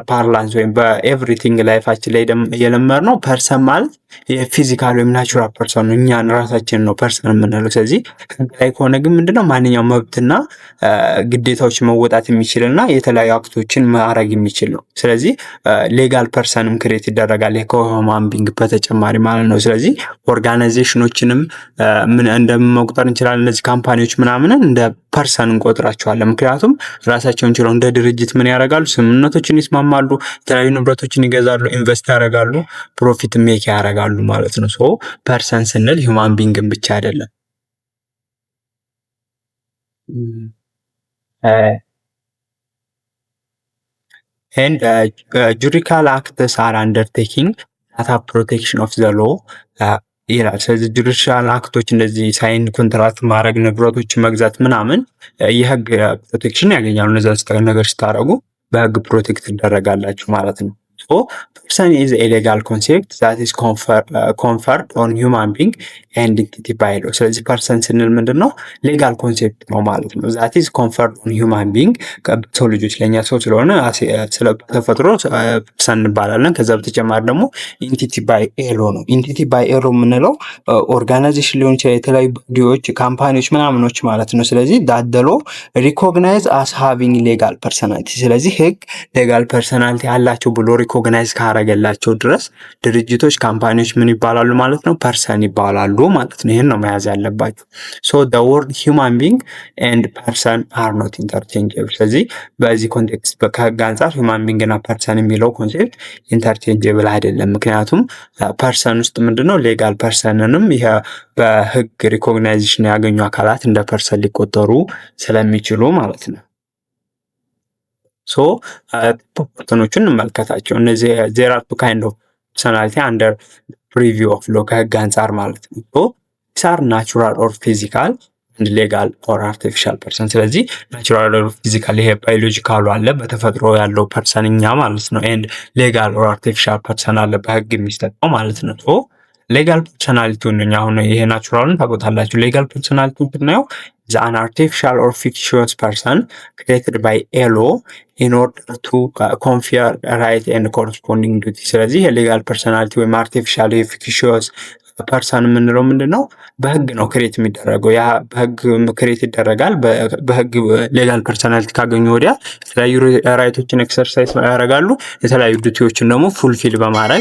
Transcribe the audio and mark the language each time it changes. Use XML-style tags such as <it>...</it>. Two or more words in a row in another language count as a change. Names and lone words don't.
<am>ፓርላንስ ወይም በኤቭሪቲንግ ላይፋችን ላይ የለመድነው ፐርሰን ማለት የፊዚካል ወይም</am> <en>natural person</en> <am>ነው። እኛን ራሳችን ነው ፐርሰን የምንለው። ስለዚህ ላይ ከሆነ ግን ምንድነው ማንኛውም መብትና ግዴታዎች መወጣት የሚችልና የተለያዩ አክቶችን ማድረግ የሚችል ነው። ስለዚህ ሌጋል ፐርሰንም ክሬት ይደረጋል ከሁማን ቢንግ በተጨማሪ ማለት ነው። ስለዚህ ኦርጋናይዜሽኖችንም ምን እንደመቁጠር እንችላለን። እነዚህ ካምፓኒዎች ምናምንን እንደ ፐርሰን እንቆጥራቸዋለን። ምክንያቱም ራሳቸውን ችለው እንደ ድርጅት ምን ያደርጋሉ? ስምምነቶችን ይስማማሉ፣ የተለያዩ ንብረቶችን ይገዛሉ፣ ኢንቨስት ያደርጋሉ፣</am> <en>profit make</en> <am>ያደርጋሉ ማለት ነው። ሶ ፐርሰን ስንል ሂውማን ቢንግን ብቻ አይደለም።</am> <en>and judicial acts are undertaking data protection of the law</en> <am>ይላል። ስለዚህ</am> <en>ጁዲሻል</en> <am>አክቶች እንደዚህ</am> <en>sign contract</en> <am>ማድረግ ንብረቶች መግዛት ምናምን የህግ ፕሮቴክሽን ያገኛሉ። እነዚያ ነገር ስታደርጉ በህግ ፕሮቴክት ይደረጋላችሁ ማለት ነው።</am> <en>So person is a legal concept that is conferred on human being and entity by law።</en> <am>ስለዚህ ፐርሰን ስንል ምንድን ነው? ሌጋል ኮንሴፕት ነው ማለት ነው።</am> <en>that is conferred on human being</en> <am>ሰው ልጆች ለእኛ ሰው ስለሆነ ስለ ተፈጥሮ ፐርሰን እንባላለን። ከዛ በተጨማሪ ደግሞ</am> <en>entity by law</en> <am>ነው።</am> <en>entity by law</en> <am>የምንለው ኦርጋናይዜሽን ሊሆን ይችላል፣ የተለያዩ ቦዲዎች፣ ካምፓኒዎች ምናምኖች ማለት ነው። ስለዚህ</am> <en>the law recognize as having legal personality።</en> <am>ስለዚህ ህግ</am> <en>legal personality</en> <am>አላቸው ብሎ ሪኮግናይዝ ካረገላቸው ድረስ ድርጅቶች፣ ካምፓኒዎች ምን ይባላሉ ማለት ነው? ፐርሰን ይባላሉ ማለት ነው። ይህን ነው መያዝ ያለባቸው። ሶ</am> <en>the word human being and person are not interchangeable።</en> <am>ስለዚህ በዚህ ኮንቴክስት ከህግ አንጻር</am> <en>human being</en> <am>እና ፐርሰን የሚለው ኮንሴፕት ኢንተርቼንጀብል አይደለም። ምክንያቱም ፐርሰን ውስጥ ምንድነው ሌጋል ፐርሰንንም ይሄ በህግ ሪኮግናይዜሽን ያገኙ አካላት እንደ ፐርሰን ሊቆጠሩ ስለሚችሉ ማለት ነው።</am> <en>ሶ</en> <am>ፐርሰኖቹን እንመልከታቸው። እነዚህ</am> <en>there are two kind of personality under preview of law</en> <am>ከህግ አንጻር ማለት ነው።</am> <en>so this are natural or physical and legal or artificial person።</en> <am>ስለዚህ</am> <en>natural or physical</en> <am>ይሄ ባዮሎጂካሉ አለ በተፈጥሮ ያለው ፐርሰን እኛ ማለት ነው።</am> <en>and legal or artificial person</en> <am>አለ በህግ የሚሰጠው ማለት ነው። ሶ ሌጋል ፐርሰናሊቲውን አሁን ይሄ ናቹራሉን ታውቁታላችሁ። ሌጋል ፐርሰናሊቲውን ብናየው</am> <en>an artificial or fictitious person created by a law in order to confer right and corresponding duty።</en> <am>ስለዚህ የሌጋል ፐርሰናሊቲ ወይም</am> <en>artificial fictitious person</en> <am>የምንለው ምንድን ነው? በህግ ነው ክሬት የሚደረገው። ያ በህግ ክሬት ይደረጋል። በህግ</am> <en>legal personality</en> <am>ካገኙ ወዲያ የተለያዩ ራይቶችን ኤክሰርሳይዝ ያደርጋሉ። የተለያዩ ዱቲዎችን ደግሞ ፉልፊል በማድረግ</am>